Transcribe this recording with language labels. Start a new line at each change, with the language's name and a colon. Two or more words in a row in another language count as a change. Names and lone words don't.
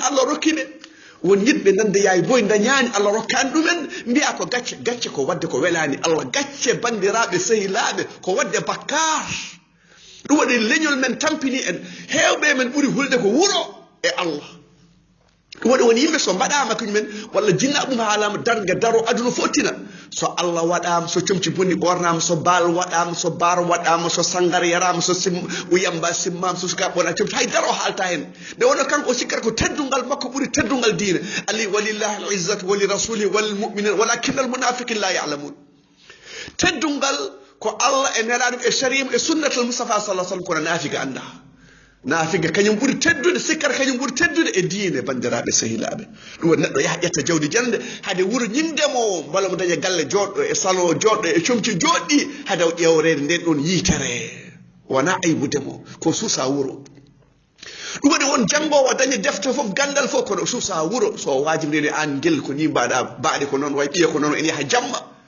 Fula: Allah rokkiɓe won yidɓe nande yaay boy dañani Allah rokkani ɗumen mbiya ko gacce ko wadde ko welani Allah gacce bandiraɓe sehilaɓe ko wadde bakkar ɗum waɗi leñol men tampini en hewɓe men ɓuuri hulde ko wuro e Allah ɗum waɗi woni yimɓe so mbaɗama kañumen walla jinna ɗum haalama darga daro aduna fottina so Allah waɗama so comci bonni ɓornama so baal waɗama so bar waɗama so sangar yarama so uyamba simmama so suka ɓona comci hay daro haalta hen nde wonno kanko o sikkata ko teddungal makko ɓuuri teddungal diine ali
Arabic: ولله العزة ولرسوله وللمؤمنين ولكن المنافقين لا يعلمون
Fula: teddungal ko Allah e nelaɗum e shari'um e
Arabic: سنة المصطفى صلى الله عليه وسلم
Fula: kono naafiga anda naafiga kañum ɓuuri teddude sikkata kañum ɓuuri teddude e diine bandiraɓe sehilaɓe ɗum waɗi neɗɗo yaha ƴetta jawdi jande hade wuuro ñindemo mbala mo daña galle joɗɗo e salon joɗɗo e comci joɗɗi hade o ƴewrede nden ɗon yitere wona aybudemo ko suusa wuuro ɗum waɗi won janngowo daña defte fof gandal fof kono suusa wuuro so wajibideni an guel ko ni mbaɗa baaɗe ko noon way ɓiye ko noon en yaha jamma